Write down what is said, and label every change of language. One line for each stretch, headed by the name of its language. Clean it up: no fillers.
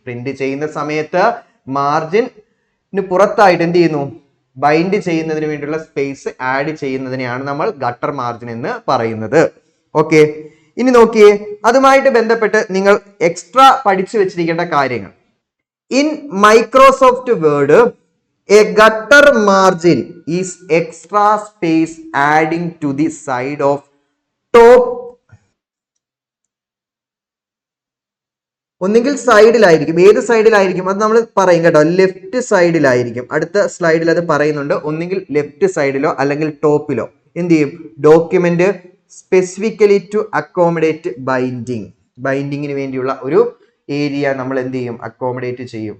Malayalam: Print ചെയ്യുന്ന സമയത്ത് മാർജിന് പുറത്തായിട്ട് എന്ത് ചെയ്യുന്നു? ബൈൻഡ് ചെയ്യുന്നതിന് വേണ്ടിയുള്ള സ്പേസ് ആഡ് ചെയ്യുന്നതിനെയാണ് നമ്മൾ ഗട്ടർ മാർജിൻ എന്ന് പറയുന്നത്. ഓക്കെ, ഇനി നോക്കിയേ, അതുമായിട്ട് ബന്ധപ്പെട്ട് നിങ്ങൾ എക്സ്ട്രാ പഠിച്ചു വെച്ചിരിക്കേണ്ട കാര്യങ്ങൾ.
English: In Microsoft Word, a gutter margin is extra space adding to the side of top.
Malayalam: ഒന്നുകിൽ സൈഡിലായിരിക്കും. ഏത് സൈഡിലായിരിക്കും അത് നമ്മൾ പറയും കേട്ടോ. ലെഫ്റ്റ് സൈഡിലായിരിക്കും. അടുത്ത സ്ലൈഡിൽ അത് പറയുന്നുണ്ട്. ഒന്നുകിൽ ലെഫ്റ്റ് സൈഡിലോ അല്ലെങ്കിൽ ടോപ്പിലോ എന്ത് ചെയ്യും?
English: document specifically to accommodate
Malayalam: ബൈൻഡിങ്ങിന് വേണ്ടിയുള്ള ഒരു ഏരിയ നമ്മൾ എന്ത് ചെയ്യും? അക്കോമഡേറ്റ് ചെയ്യും.